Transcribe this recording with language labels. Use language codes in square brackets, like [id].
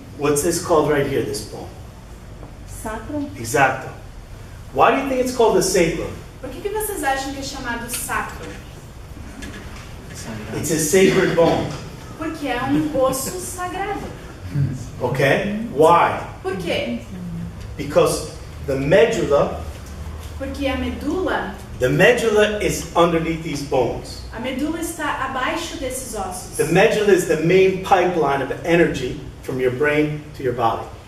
[en] What's this called right here, this bone? [pt] Sacro. [es] Exacto. [en] Why do you think it's called the sacrum? [pt] Por que vocês acham que é chamado sacro? [en] It's a sacred bone. [pt] Porque é um osso sagrado. [en] Okay? Why? [pt] Por quê? [en] Because the medulla [pt] Porque a medula [en] is underneath these bones. [pt] A medula está abaixo desses ossos. [en] The medulla is the main pipeline of energy from your brain to your body.